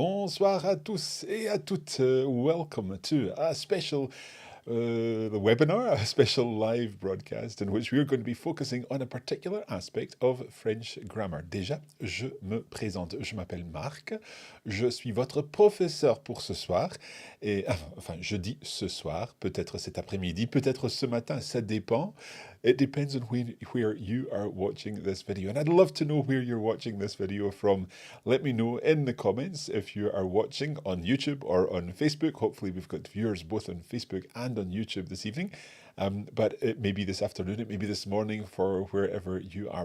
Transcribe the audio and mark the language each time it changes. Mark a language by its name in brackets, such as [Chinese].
[French] bonsoir à tous et à toutes. [English] Welcome to a special webinar, a special live broadcast in which we are going to be focusing on a particular aspect of French grammar. [French] Déjà, je me présente. Je m'appelle Marc. Je suis votre professeur pour ce soir. Et enfin, je dis ce soir, peut-être cet après-midi, peut-être ce matin, ça dépend. [English] It depends on where you are watching this video. And I'd love to know where you're watching this video from. Let me know in the comments if you are watching on YouTube or on Facebook. Hopefully we've got viewers both on Facebook and on YouTube this evening. But it may be this afternoon, it may be this morning for wherever you are.